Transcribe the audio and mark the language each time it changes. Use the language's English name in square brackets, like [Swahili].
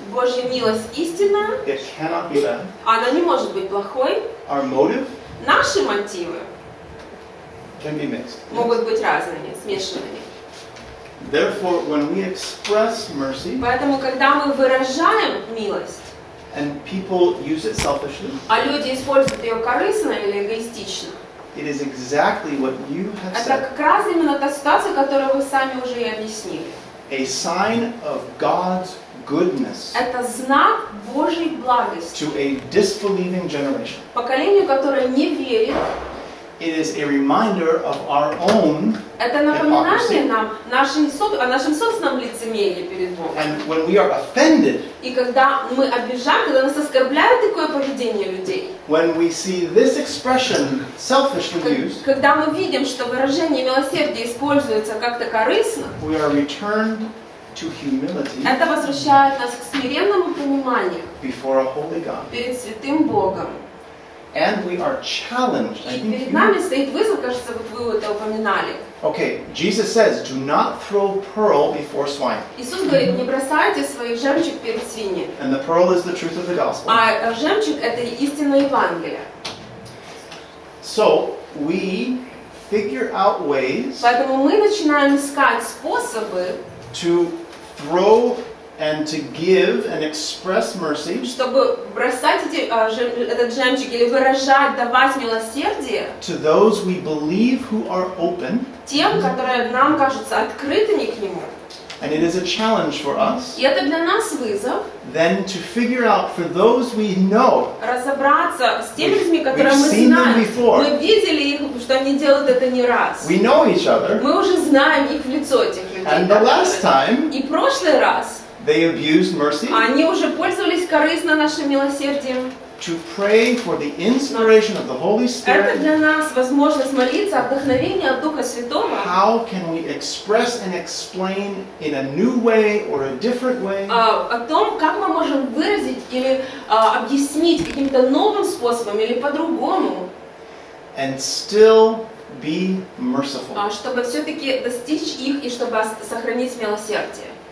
[Russian] Божья милость истинна, [English] It cannot be bad. [Russian] она не может быть плохой. [English] Our motive [Russian] Наши мотивы [English] can be mixed. [Russian] могут быть разными, смешанными. [English] Therefore, when we express mercy [Russian] Поэтому, когда мы выражаем милость, [English] and people use it selfishly, [Russian] а люди используют ее корыстно или эгоистично, [English] it is exactly what you have [Russian] это [English] said. [Russian] как раз именно та ситуация, которую вы сами уже и объяснили. [English] A sign of God's goodness [Russian] Это знак Божьей благости. [English] to a disbelieving generation. [Russian] Поколению, которое не верит, [English] It is a reminder of our own, [Russian] это напоминание нам о нашем собственном лицемерии перед Богом. [English] and when we are offended, [Russian] И когда мы обижаем, когда нас оскорбляет такое поведение людей, [English] when we see this expression selfishly used, [Russian] когда мы видим, что выражение милосердия используется как-то корыстно, [English] we are returned to humility [Russian] это возвращает нас к смиренному пониманию [English] before a holy God. [Russian] перед святым Богом. [English] And we are challenged. I [Russian] И [English] think [Russian] перед [English] you- [Russian] нами стоит вызов, кажется, вот вы это упоминали. [English] Okay, Jesus says, do not throw pearl before swine. [Russian] Иисус говорит, не бросайте своих жемчуг перед свиньями. [English] And the pearl is the truth of the gospel. [Russian] А жемчуг – это истина Евангелия. [English] So, we figure out ways [Russian] Поэтому мы начинаем искать способы, [English] to throw and to give and express mercy [Russian] чтобы бросать этот жемчуг или выражать, давать милосердие [English] to those we believe who are open. [Russian] тем, которые нам кажутся открытыми к Нему. [English] And it is a challenge for us [Russian] И это для нас вызов [English] then to figure out for those we know. [Russian] разобраться с теми людьми, которые [English] We've [Russian] мы [English] seen them [Russian] знаем. [English] before. [Russian] Мы видели их, что они делают это не раз. [English] We know each other. [Russian] Мы уже знаем их в лицо, этих людей. [English] And the last time [Russian] И прошлый раз [English] they abused mercy [Russian] они уже пользовались корыстно нашим милосердием. [English] to pray for the inspiration of the Holy [Russian] Это [English] Spirit. [Russian] для нас возможность молиться о вдохновении от Духа Святого. [English] How can we express and explain in a new way or a different way [Russian] О том, как мы можем выразить или объяснить каким-то новым способом или по-другому, [English] and still be merciful? [Russian] чтобы все-таки достичь их и чтобы сохранить милосердие.